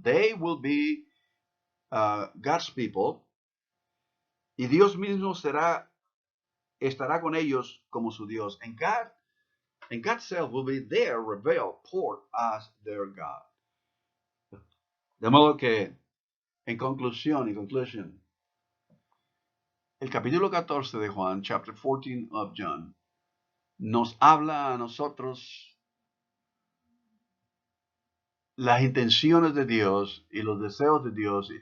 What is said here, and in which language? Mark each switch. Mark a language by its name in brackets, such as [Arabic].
[English] They will be God's people. [Spanish] Y Dios mismo estará con ellos como su Dios. [English] And God's self will be there, revealed, poured as their God. [Spanish] De modo que, en conclusión, el capítulo 14 de Juan, [English] chapter 14 of John, [Spanish] nos habla a nosotros las intenciones de Dios y los deseos de Dios.